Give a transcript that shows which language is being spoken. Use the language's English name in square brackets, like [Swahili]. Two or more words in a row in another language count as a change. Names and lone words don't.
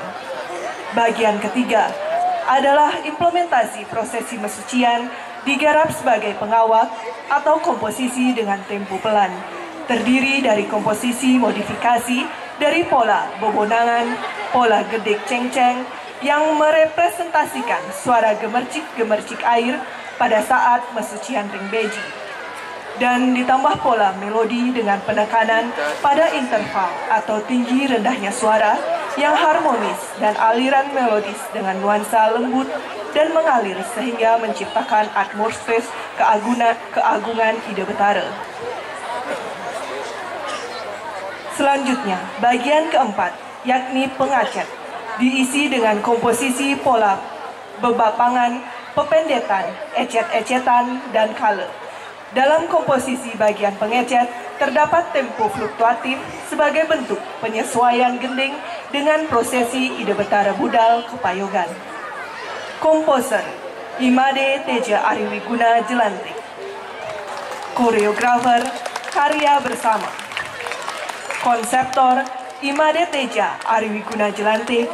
[Indonesian] Bagian ketiga adalah implementasi prosesi mesucian digarap sebagai pengawak atau komposisi dengan tempo pelan, terdiri dari komposisi modifikasi dari pola bobonangan, pola gedek ceng-ceng yang merepresentasikan suara gemercik-gemercik air pada saat [Balinese] mesucian ring beji, [Indonesian] dan ditambah pola melodi dengan penekanan pada interval atau tinggi rendahnya suara yang harmonis dan aliran melodis dengan nuansa lembut dan mengalir sehingga menciptakan atmosfer keagungan ide Betara. Selanjutnya, bagian keempat, yakni pengacet, diisi dengan komposisi pola bebapangan, pependetan, ecet-ecetan, dan kala. Dalam komposisi bagian pengecet, terdapat tempo fluktuatif sebagai bentuk penyesuaian gending dengan prosesi ide [Balinese] Betara budal kepayogan. [Indonesian] Komposer, Imade Teja Ariwiguna Jelantik. Koreografer, Karya Bersama. Konseptor, Imade Teja Ariwiguna Jelantik.